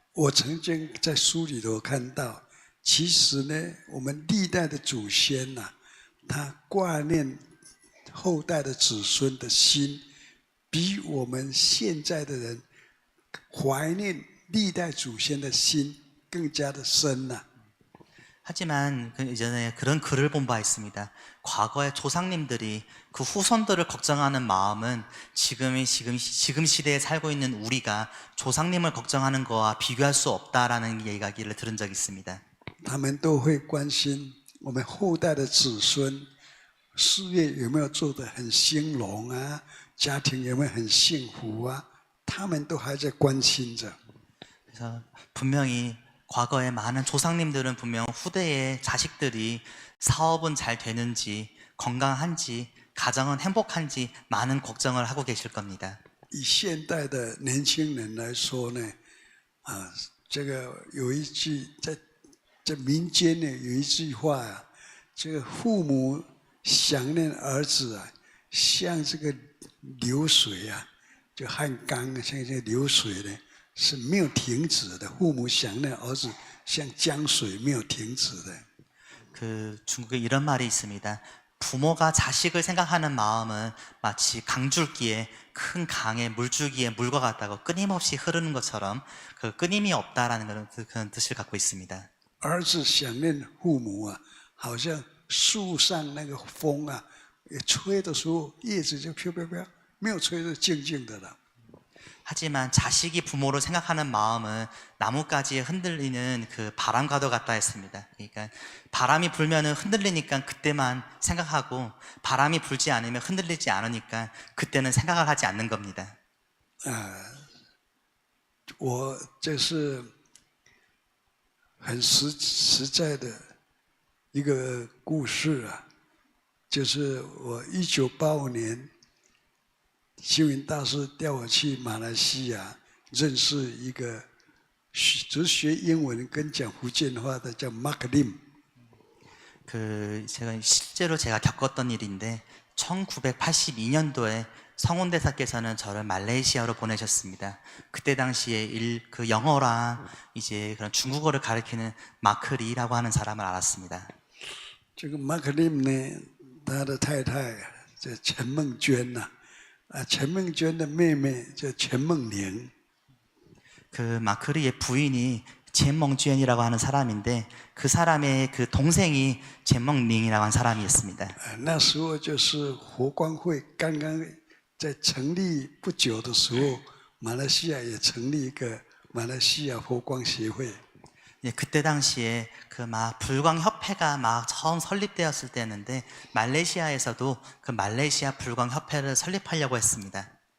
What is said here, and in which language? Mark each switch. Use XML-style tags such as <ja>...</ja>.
<zh>我曾经在书里头看到，其实呢，我们历代的祖先呐、他挂念后代的子孙的心，比我们现在的人怀念历代祖先的心更加的深呐、</zh> <ko>하지만 그 이전에 그런 글을 본 바 있습니다. 과거의 조상님들이 그 후손들을 걱정하는 마음은 지금 시대에 살고 있는 우리가 조상님을 걱정하는 거와 비교할 수 없다라는 이야기를 들은 적이 있습니다.</ko> <zh>他们都会关心我们后代的子孙事业有没有做得很兴隆啊，家庭有没有很幸福啊，他们都还在关心着。</zh> <ko>그래서 분명히 과거의 많은 조상님들은 분명 후대의 자식들이 사업은 잘 되는지 건강한지 가정은 행복한지 많은 걱정을 하고 계실 겁니다.</ko> <zh>以现代的年轻人来说呢，这个有一句在民间呢有一句话啊，这个父母想念儿子啊，像这个流水啊，就汉江啊，像这个流水呢是没有停止的。父母想念儿子，像江水没有停止的。</zh> <ko>그 중국에 이런 말이 있습니다. 부모가 자식을 생각하는 마음은 마치 강줄기에 큰 강의 물줄기에 물과 같다고 끊임없이 흐르는 것처럼 그 끊임이 없다라는 그런 뜻을 갖고 있습니다.</ko> <zh>儿子想念父母啊，好像树上那个风啊，吹的时候叶子就飘飘飘，没有吹就静静的了。</zh> <ko>하지만 자식이 부모를 생각하는 마음은 나뭇가지에 흔들리는 그 바람과도 같다 했습니다. 그러니까 바람이 불면은 흔들리니까 그때만 생각하고 바람이 불지 않으면 흔들리지 않으니까 그때는 생각을 하지 않는 겁니다.</ko> <zh>我这是很实在的一个故事啊，就是我1985年，星云大师调我去马来西亚认识一个只学英文跟讲福建话的，叫 Mark Lim。</zh> <ko>제가 실제로 제가 겪었던 일인데 1982년도에 성운대사께서는 저를 말레이시아로 보내셨습니다. 그때 당시에 그 영어랑 이제 그런 중국어를 가르치는 마크리라고 하는 사람을 알았습니다.</ko> <zh>这个 Mark Lim 呢，他的太太叫陈梦娟呐，陈梦娟的妹妹叫陈梦玲。</zh> <ko>그 마크리의 부인이 젠멍주엔이라고 하는 사람인데 그 사람의 그 동생이 젠멍링이라고 하는 사람이었습니다.</ko> <zh>那时候就是佛光会刚刚在成立不久的时候，马来西亚也成立一个马来西亚佛光协会。</zh> <ko>그때 당시에 그 막 불광 협회가 막 처음 설립되었을 때였는데 말레이시아에서도 그 말레이시아 불광 협회를 설립하려고 했습니다.</ko>